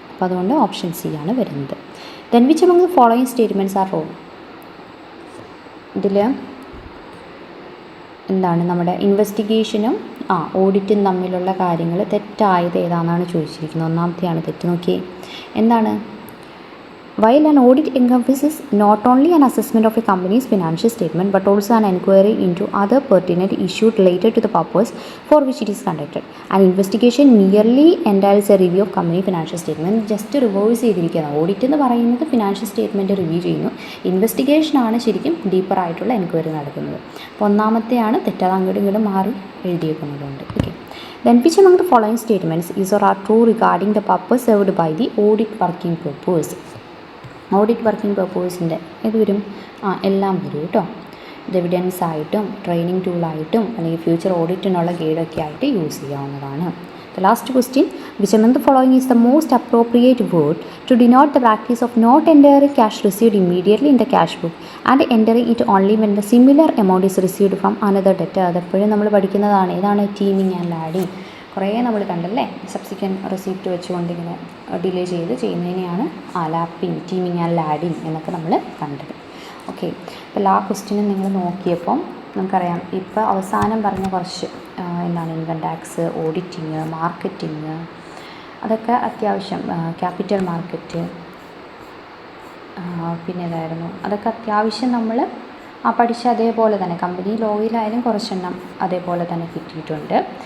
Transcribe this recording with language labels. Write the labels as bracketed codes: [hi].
[ml] അപ്പോൾ അതുകൊണ്ട് option C ആണ് വരുന്നത്. [en] Then which among the following statements are wrong? [ml] ഇതിൽ എന്താണ് നമ്മുടെ ഇൻവെസ്റ്റിഗേഷനും ഓഡിറ്റും തമ്മിലുള്ള കാര്യങ്ങൾ തെറ്റായത് ഏതാണെന്നാണ് ചോദിച്ചിരിക്കുന്നത്. 1ാമത്തെയാണ് തെറ്റ്. നോക്കിയേ എന്താണ്? [en] While an audit encompasses not only an assessment of a company's financial statement but also an inquiry into other pertinent issues related to the purpose for which it is conducted, an investigation merely entails a review of company financial statement. [ml] Just reverse ചെയ്തിരിക്കുകയാണ്. Audit എന്ന് പറയുന്നത് financial statement review ചെയ്യുന്നു, ഇൻവെസ്റ്റിഗേഷനാണ് ശരിക്കും ഡീപ്പറായിട്ടുള്ള enquiry നടക്കുന്നത്. അപ്പോൾ 1ാമത്തെയാണ് തെറ്റാതെ അങ്ങോട്ടും ഇങ്ങോട്ടും മാറി എഴുതിയേക്കുന്നതുകൊണ്ട്. [en] Okay, then which among the following statements is or are true regarding the purpose served by the audit working purpose? [ml] Audit working പർപ്പസിൻ്റെ ഇത് വരും, എല്ലാം വരും കേട്ടോ. ഇത് എവിഡൻസ് ആയിട്ടും ട്രെയിനിങ് ടൂളായിട്ടും അല്ലെങ്കിൽ ഫ്യൂച്ചർ ഓഡിറ്റിനുള്ള ഗൈഡൊക്കെ ആയിട്ട് യൂസ് ചെയ്യാവുന്നതാണ്. [en] The last question, which among the following is the most appropriate word to denote the practice of not entering cash received immediately in the cash book and entering it only when the similar amount is received from another debtor? [ml] അതെപ്പോഴും നമ്മൾ പഠിക്കുന്നതാണ്. ഏതാണ്? Teeming and lading. കുറേ നമ്മൾ കണ്ടല്ലേ, subsequent receipt വെച്ചുകൊണ്ട് ഇങ്ങനെ delay ചെയ്യുന്നതിനെയാണ് lapping, teeming and lading എന്നൊക്കെ നമ്മൾ കണ്ടത്. ഓക്കെ, അപ്പോൾ ആ ക്വസ്റ്റ്യനും നിങ്ങൾ നോക്കിയപ്പം നമുക്കറിയാം, ഇപ്പോൾ അവസാനം പറഞ്ഞ കുറച്ച് എന്താണ് ഇൻകം ടാക്സ്, ഓഡിറ്റിങ്, മാർക്കറ്റിങ്, അതൊക്കെ അത്യാവശ്യം, ക്യാപിറ്റൽ മാർക്കറ്റ്, പിന്നെ ഏതായിരുന്നു, അതൊക്കെ അത്യാവശ്യം നമ്മൾ പഠിച്ച അതേപോലെ തന്നെ കമ്പനി ലോയിലായാലും കുറച്ചെണ്ണം അതേപോലെ തന്നെ കിട്ടിയിട്ടുണ്ട്.